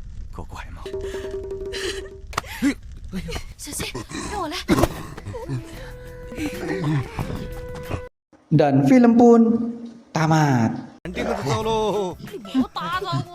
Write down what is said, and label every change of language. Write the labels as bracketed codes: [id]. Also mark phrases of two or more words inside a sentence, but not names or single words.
[zh] 够怪吗？小心，让我来。 [id] Dan film pun tamat. [zh] 肯定的走喽。你莫打扰我。